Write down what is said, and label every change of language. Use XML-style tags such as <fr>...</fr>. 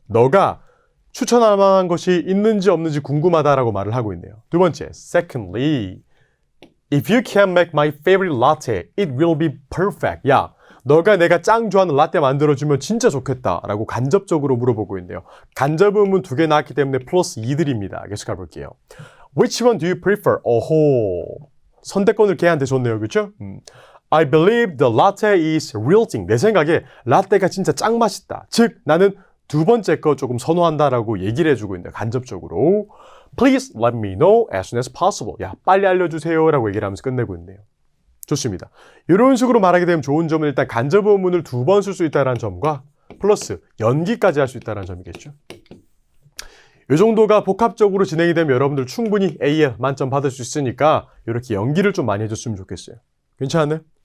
<ko>너가 추천할 만한 것이 있는지 없는지 궁금하다라고 말을 하고 있네요. 두 번째.</ko> <en>Secondly. If you can make my favorite latte, it will be perfect.</en> <ko>야, 너가 내가 짱 좋아하는 라떼 만들어주면 진짜 좋겠다 라고 간접적으로 물어보고 있네요. 간접 의문 두 개 나왔기 때문에 플러스 2드립니다. 계속 가볼게요.</ko> <en>Which one do you prefer?</en> <ko>오호, 선택권을 걔한테 줬네요. 그렇죠?</ko> <en>I believe the latte is real thing.</en> <ko>내 생각에 라떼가 진짜 짱 맛있다. 즉, 나는 두 번째 거 조금 선호한다라고 얘기를 해주고 있네요. 간접적으로.</ko> <en>Please let me know as soon as possible.</en> <ko>야, 빨리 알려주세요 라고 얘기를 하면서 끝내고 있네요. 좋습니다. 이런 식으로 말하게 되면 좋은 점은 일단 간접 의문을 두 번 쓸 수 있다는 점과 플러스 연기까지 할 수 있다는 점이겠죠. 이 정도가 복합적으로 진행이 되면 여러분들 충분히 AL 만점 받을 수 있으니까 이렇게 연기를 좀 많이 해줬으면 좋겠어요. 괜찮았나요?</ko>